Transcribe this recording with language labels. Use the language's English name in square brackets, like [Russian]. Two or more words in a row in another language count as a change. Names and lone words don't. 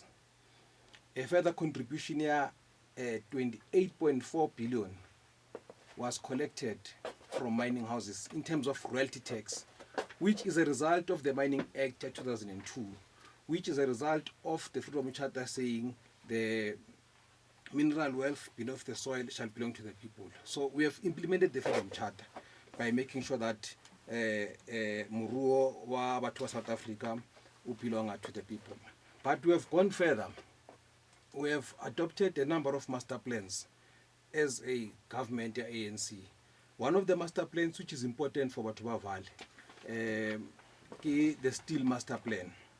[English] A further contribution here, 28.4 billion, was collected from mining houses in terms of royalty tax, which is a result of the Mining Act 2002, which is a result of the Freedom Charter saying the mineral wealth beneath the soil shall belong to the people. So we have implemented the Freedom Charter by making sure that [Southern Sotho] muruo wa batho wa South Africa [English] belong to the people. But we have gone further. We have adopted a number of master plans as a government, ANC. One of the master plans which is important for Batuba Valley, the Steel Master Plan.